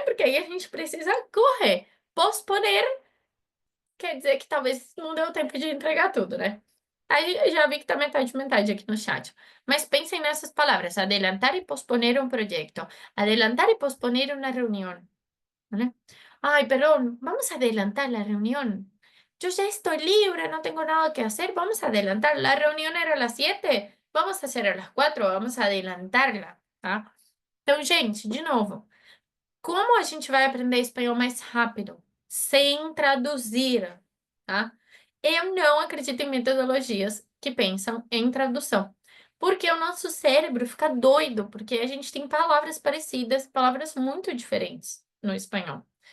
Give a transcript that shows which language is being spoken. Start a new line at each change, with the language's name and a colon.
Portuguese: Porque aí a gente precisa correr. Posponer quer dizer que talvez não deu tempo de entregar tudo, né? Aí já vi que tá metade metade aqui no chat. Mas pensem nessas palavras: adelantar e posponer um projeto, adelantar e posponer uma reunião, ¿vale?
Spanish: Ay, perdón, vamos a adelantar la reunión. Yo ya estoy libre, no tengo nada que hacer, vamos a adelantar. La reunión era a las 7, vamos a hacer a las 4, vamos a adelantarla, tá?
Portuguese: Então, gente, de novo, como a gente vai aprender espanhol mais rápido? Sem traduzir, tá? Eu não acredito em metodologias que pensam em tradução, porque o nosso cérebro fica doido, porque a gente tem palavras parecidas, palavras muito diferentes no espanhol.